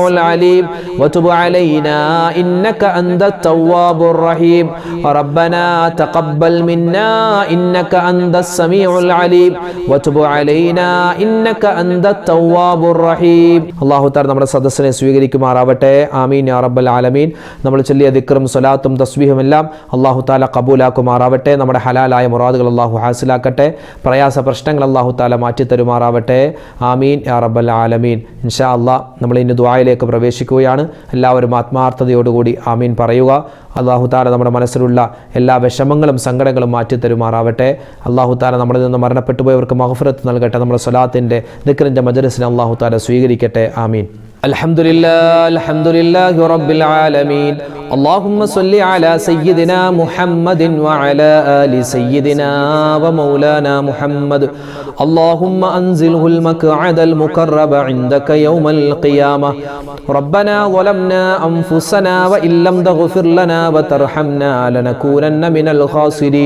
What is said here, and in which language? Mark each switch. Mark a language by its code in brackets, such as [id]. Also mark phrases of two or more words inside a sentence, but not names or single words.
[ar] العليم وتب علينا إنك أنت التواب الرحيم ربنا تقبل منا إنك أنت السميع العليم وتب علينا إنك أنت التواب الرحيم الله تعالى [ml] നമ്മുടെ സദസ്സിനെ സ്വീകരിക്കുമാറാവട്ടെ [ar] آمين يا رب العالمين [ml] നമ്മൾ ചൊല്ലിയ ദിക്റും സ്വലാത്തും തസ്ബീഹും എല്ലാം [ar] الله تعالى [ml] കബൂലാക്കുമാറാവട്ടെ നമ്മുടെ ഹലാലായ മുറാദുകൾ അല്ലാഹു ഹാസിലാക്കട്ടെ പ്രയാസ പ്രശ്നങ്ങൾ [ar] الله تعالى [ml] മാറ്റി തരുമാറാവട്ടെ [ar] آمين يا رب العالمين إن شاء الله [ml] നമ്മൾ ഇന്ന് ദുആയിലേക്ക് പ്രവേശിക്കുകയാണ് എല്ലാവരും ആത്മാർത്ഥതയോടുകൂടി ആമീൻ പറയുക [ar] الله تعالى [ml] നമ്മുടെ മനസ്സിലുള്ള എല്ലാ വിഷമങ്ങളും സങ്കടങ്ങളും മാറ്റി തരുമാറാവട്ടെ [ar] الله تعالى [ml] നമ്മളിൽ നിന്ന് മരണപ്പെട്ടു പോയവർക്ക് മഗ്ഫിറത്ത് നൽകട്ടെ നമ്മുടെ സ്വലാത്തിന്റെ ദിക്റിന്റെ മജ്ലിസിനെ [ar] الله تعالى [ml] സ്വീകരിക്കട്ടെ ആമീൻ [ar] الحمد لله رب العالمين اللهم صل على سيدنا محمد وعلى آل سيدنا ومولانا محمد اللهم أنزله المقعد المقرب عندك يوم القيامة ربنا ظلمنا أنفسنا وإن لم تغفر لنا وترحمنا لنكونن من الخاسرين